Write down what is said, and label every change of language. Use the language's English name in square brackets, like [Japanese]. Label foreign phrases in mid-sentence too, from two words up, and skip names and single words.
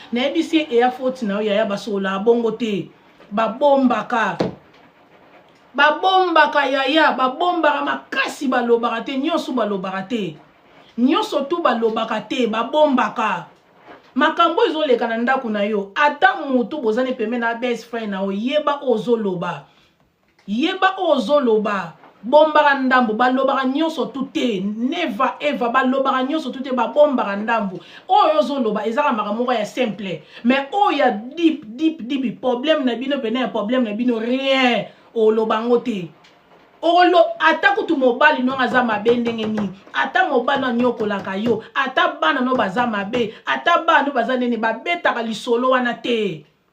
[Lingala] Na yebi si e ya faute na o, yaya basola bongo te. Babombaka. Babombaka, yaya, babombaka makasi, balobaka te, nyonso balobaka te. Nyonso tu balobaka te, babombaka. Makambo ezoleka na ndako na yo. Ata mutu bozani pembeni na [English] best friend [Lingala] na yo, yeba ozoloba. Yeba ozoloba. Bombaka ndambo, balobaka nyonso tu te. [English] Never ever, [Lingala] balobaka nyonso tu te, babombaka ndambo. Oyo ozoloba, ezaka makambo moko ya simple. Mais oyo ya [English] deep, deep, deep, [Lingala] problème na bino, pene ya problème na bino, rien. Oloba ngo te. Olo-, ata kutu mobali no aza mabe ndenge nini, ata mobali no anyokolaka yo, ata bana no baza mabe, ata bana no baza nene, babetaka lisolo wana te.